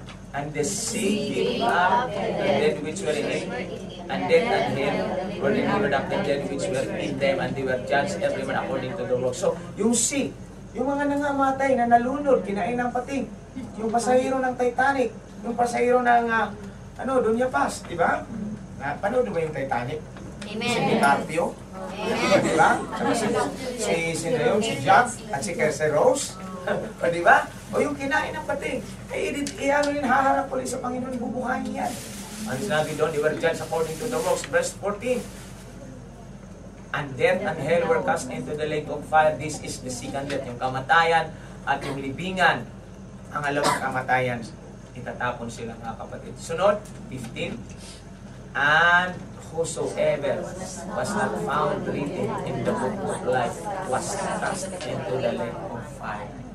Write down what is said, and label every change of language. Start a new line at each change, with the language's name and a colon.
English: And the sea gave up the dead which were in it, and death and hell were delivered up the dead which were in them, and they were judged everyone according to the work.
Filipino: So, yung sea, yung mga nangamatay na nalunod, kinain ng pating, yung pasahero ng Titanic, yung pasahero ng, Dunya Paz, di ba? Panood mo ba yung Titanic? Amen. Si DiCaprio, di ba? Si Leon, si Jack, at si Kersey Rose, di ba? O yung kinain ng pating, haharap ulit sa Panginoon, bubuhayin yan. Ang sinabi doon,
English: they were judged according to the works. Verse 14. And death and hell were cast into the lake of fire. This is the second death,
Filipino: yung kamatayan at yung libingan. Ang alawang kamatayan, itatapon sila mga kapatid. Sunod, 15.
English: And whosoever was not found written in the book of life was cast into the lake of fire.